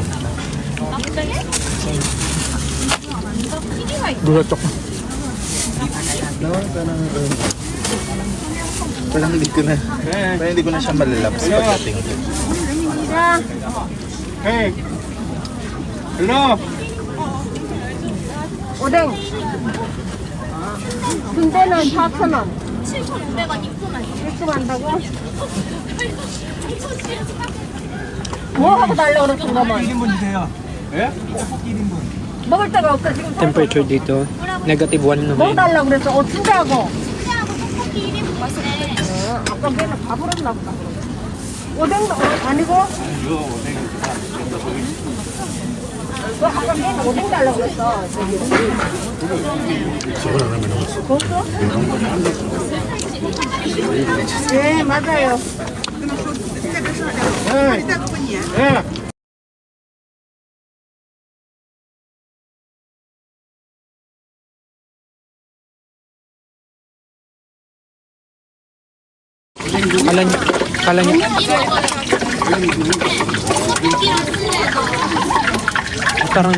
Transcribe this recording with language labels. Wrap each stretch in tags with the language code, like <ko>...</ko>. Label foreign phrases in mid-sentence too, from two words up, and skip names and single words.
<tl>Gulat ako. No, parang hindi ko na siya malalabs pagdating ko.</tl> <en>Hey! Hello!</en> <ko>오뎅. 순대는 4,000원. 7,500원 입금하죠. 입금한다고? 뭐 하고 달라고 그랬어, 그러면? 1인분 주세요. 예? 떡볶이 1인분. 먹을 데가 없어, 지금.</ko> <tl>Temperature dito, negative 1</tl> <ko>뭐</ko> <tl>naman.</tl> <ko>달라고 그랬어? 순대하고. 순대하고 떡볶이 1인분 맛있네. 아까 걔는 밥을 했나 보다. 오뎅도 아니고? 아까 걔는 오뎅 달라고 그랬어.</ko> <tl>Siguro naman ako.</tl> <ko>네, 맞아요. Eh!</ko> <tl>Kala niya, parang</tl>